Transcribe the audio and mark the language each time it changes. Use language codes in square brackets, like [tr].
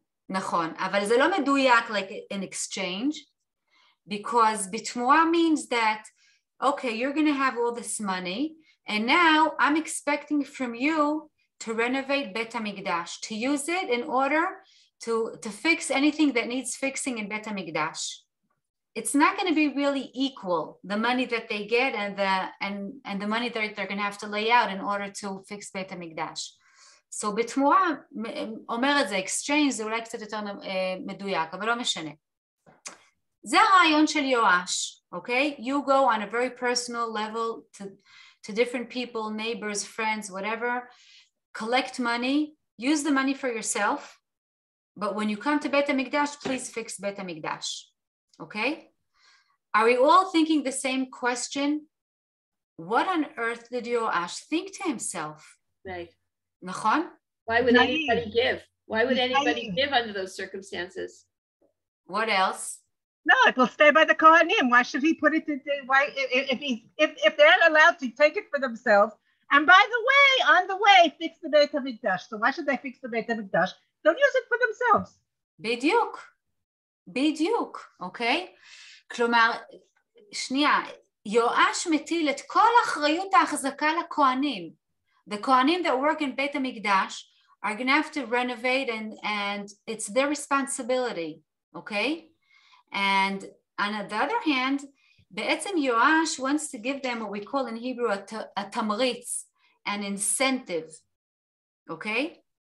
[he] נכון, אבל זה לא מדויק [en] like an exchange, because בתמורה means that, okay, you're going to have all this money, and now I'm expecting from you to renovate Beit HaMikdash, to use it in order to fix anything that needs fixing in Beit HaMikdash. It's not going to be really equal, the money that they get and the money that they're going to have to lay out in order to fix Beit HaMikdash. [he] So בתמורה אומר את זה, exchange זה אולי קצת יותר מדויק, אבל לא משנה. זה הרעיון של יואש, okay? [en] You go on a very personal level to different people, neighbors, friends, whatever, collect money, use the money for yourself, but when you come to Beit HaMikdash, please fix Beit HaMikdash. Okay? Are we all thinking the same question? what on earth did Yoash think to himself? Right. [he] נכון? [en] Why would Naive. anybody give? Why would anybody Naive. give under those circumstances? What else? No, it will stay by the Kohanim. Why should he put it to, why, if they're allowed to take it for themselves, and by the way, on the way, fix the Beit HaMikdash. So why should they fix the Beit HaMikdash? Don't use it for themselves. [he] בדיוק, אוקיי? כלומר, שנייה, יואש מטיל את כל אחריות ההחזקה לכהנים. [en] The Kohanim that work in Beit HaMikdash are going to have to renovate and it's their responsibility, okay? And on the other hand, בעצם יואש wants to give them what we call in Hebrew a tamritz, an incentive, okay?